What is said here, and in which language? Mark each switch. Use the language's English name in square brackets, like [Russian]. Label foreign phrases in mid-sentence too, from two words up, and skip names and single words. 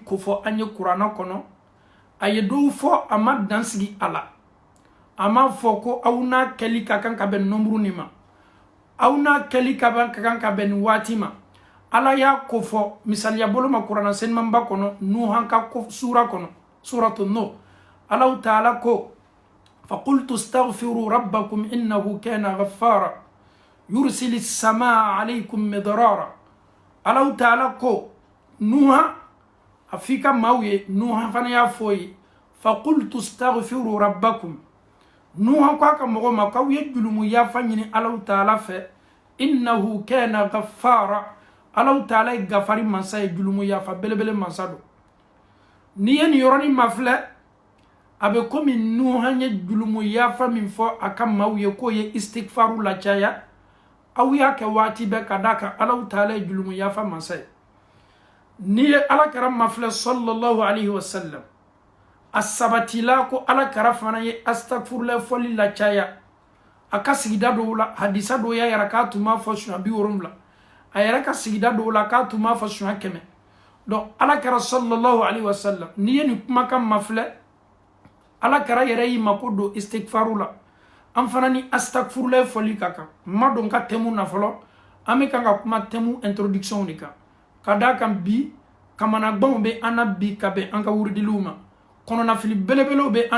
[Bambara] kofɔ an ye kuranɛ kɔnɔ a ye dɔw fɔ a ma dansigi a la a m'a fɔ ko aw n'a kɛli ka kan ka bɛn nombre nin ma aw n'a kɛli ka kan ka bɛn nin waati ma Ala y'a kofɔ misaliya bolo ma kuranɛ senimanba kɔnɔ Nuhan ka sura kɔnɔ suratu Nuh Alahu Taala ko [Arabic] فقلت استغفروا ربكم إنه كان غفارا يرسل السماء عليكم مدرارا [Bambara] Alahu Taala ko Nuha a f'i ka maaw ye Nuha fana y'a fɔ ye [Arabic] فقلت استغفروا ربكم [Bambara] Nuha ko a ka mɔgɔw ma k'aw ye julumu yafa ɲini Alahu Taala fɛ [Arabic] إنه كان غفارا [Bambara] Alahu Taala ye gafari mansa ye julumu yafa belebele mansa don n'i ye nin yɔrɔnin mafilɛ a bɛ komi Nuha ye julumu yafa min fɔ a ka maaw ye k'o ye istigfaru la caya aw y'a kɛ waati bɛɛ ka d'a kan Alahu Taala ye julumu yafa mansa ye n'i ye Alakira mafilɛ [Arabic] صلى الله عليه وسلم [Bambara] a sabatila ko Alakira fana ye astagfirullah fɔli la caya a ka sigida dɔw la hadisa dɔw y'a yɛrɛ k'a tun b'a fɔ siɲɛ 70 a yɛrɛ ka sigida dɔw la k'a tun b'a fɔ siɲɛ 100 donc Alakira [Arabic] صلى الله عليه وسلم [Bambara] n'i ye nin kumakan mafilɛ Alakira yɛrɛ y'i mako don istigfaru la an fana ni astagfirullah fɔli ka kan ma dɔn ka thème na fɔlɔ an bɛ kan ka kuma [French] thème introduction [Bambara] de kan ka d'a kan bi kamanaganw bɛ an na bi ka bɛn an ka wuridiliw ma kɔnɔnafili belebelew bɛ an